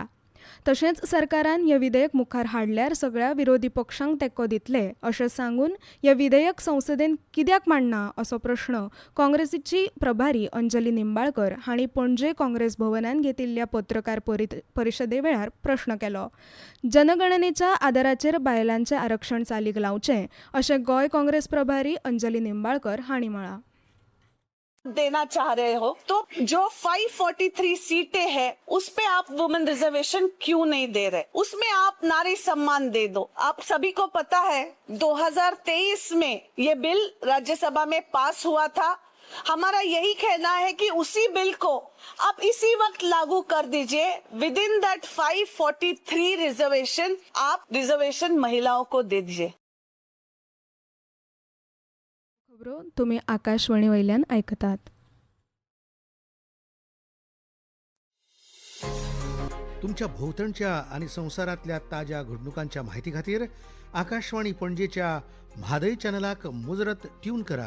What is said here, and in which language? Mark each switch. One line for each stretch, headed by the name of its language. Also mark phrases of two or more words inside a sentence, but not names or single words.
Konkani: तशेंच सरकारान हें विधेयक मुखार हाडल्यार सगळ्या विरोधी पक्षांक तेंको दितले अशें सांगून हें विधेयक संसदेन कित्याक मांडना असो प्रश्न काँग्रेसीची प्रभारी अंजली निंबाळकर हांणी पणजे काँग्रेस भवनांत घेतिल्ल्या पत्रकार परिशदे वेळार प्रश्न केलो. जनगणनेच्या आदाराचेर बायलांचें आरक्षण चालीक लावचें अशें गोंय काँग्रेस प्रभारी अंजली निंबाळकर हांणी म्हळां.
Hindi: देना चाह रहे हो तो जो 543 सीटें हैं उस पे आप
English: women reservation
Hindi: क्यों नहीं दे रहे? उसमें आप नारी सम्मान दे दो. आप सभी को पता है 2023 में ये बिल राज्यसभा में पास हुआ था. हमारा यही कहना है कि उसी बिल को आप इसी वक्त लागू कर दीजिए.
English: with in that 543 reservation
Hindi: आप रिजर्वेशन महिलाओं को दे दीजिए.
Konkani: खबरो तुम्ही आकाशवाणी वयल्यान आयकतात. तुमच्या भोवतणच्या आणि संवसारांतल्या ताज्या घडणुकांच्या म्हायती खातीर आकाशवाणी पणजेच्या म्हादय चॅनलाक मुजरत ट्यून करात.